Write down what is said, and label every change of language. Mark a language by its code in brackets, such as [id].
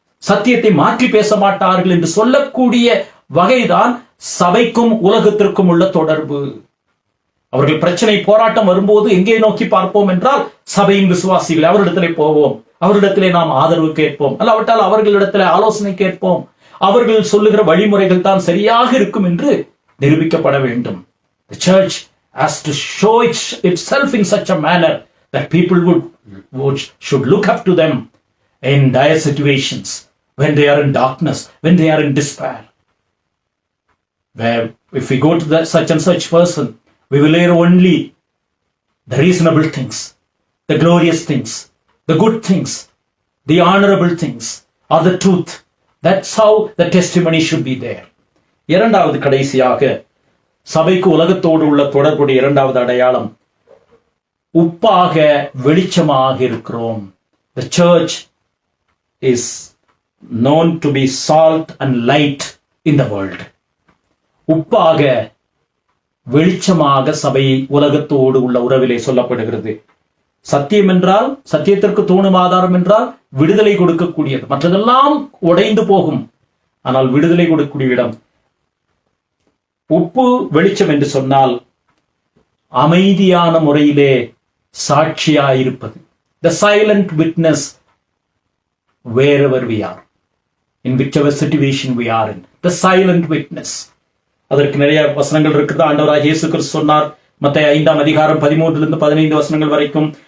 [ta] சத்தியத்தை மாற்றி பேச மாட்டார்கள் என்று சொல்லக்கூடிய வகைதான் சபைக்கும் உலகத்திற்கும் உள்ள தொடர்பு. அவர்கள் பிரச்சனை, போராட்டம் வரும்போது எங்கே நோக்கி பார்ப்போம் என்றால் சபையின் விசுவாசிகள், அவரிடத்திலே போவோம், அவரிடத்திலே நாம் ஆதரவு கேட்போம், அல்லாவிட்டால் அவர்களிடத்திலே ஆலோசனை கேட்போம். அவர்கள் சொல்லுகிற வழிமுறைகள் தான் சரியாக இருக்கும் என்று நிரூபிக்கப்பட வேண்டும். [en] The church has to show itself in such a manner that people should look up to them in dire situations, when they are in darkness, when they are in despair. Where if we go to such and such person, we will hear only the reasonable things, the glorious things, the good things, the honorable things, or the truth. That's how the testimony should be there. [ta] இரண்டாவது, கடைசியாக சபைக்கு உலகத்தோடு உள்ள தொடர்புடைய இரண்டாவது அடையாளம், உப்பாக வெளிச்சமாக இருக்கிறோம். [en] The church is known to be salt and light in the world. [ta] உப்பாக வெளிச்சமாக சபை உலகத்தோடு உள்ள உறவிலே சொல்லப்படுகிறது. சத்தியம் என்றால், சத்தியத்திற்கு தூணும் ஆதாரம் என்றால் விடுதலை கொடுக்கக்கூடியது. மற்றதெல்லாம் உடைந்து போகும், ஆனால் விடுதலை கொடுக்கக்கூடிய இடம். உப்பு வெளிச்சம் என்று சொன்னால் அமைதியான முறையிலே சாட்சியாயிருப்பது. [en] The silent witness wherever we are, in whichever situation we are in. The silent witness. [ta] அதற்கு நிறைய வசனங்கள் இருக்குது. ஆண்டவராகிய இயேசு கிறிஸ்து சொன்னார், மத்தேயு 5ஆம் அதிகாரம் 13-15 வசனங்கள் வரைக்கும்.